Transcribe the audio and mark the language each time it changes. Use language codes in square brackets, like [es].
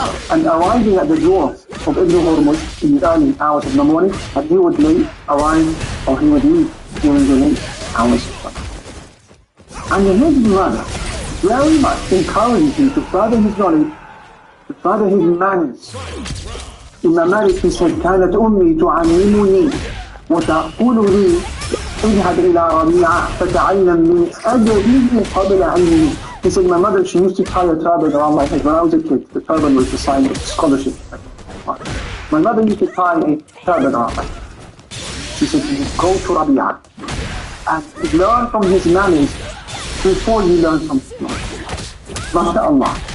[en] And arriving at the door of Ibn Hurmuz in the early hours of the morning, and he would arrive or he would leave during the late hours of the night. And his brother very much encouraged him to further his knowledge, to further his manners. Imam Malik, he said, [ar] كانت أمي تعلمني وتقول لي اذهب إلى ربيعة فتعلم من أدبه قبل علمه. [en] He said, my mother, she used to tie a turban around my head when I was a kid. The turban was the sign of scholarship. My mother used to tie a turban around my head. She said, you go to Rabi'ah and learn from his manners before you learn from his knowledge. MashaAllah.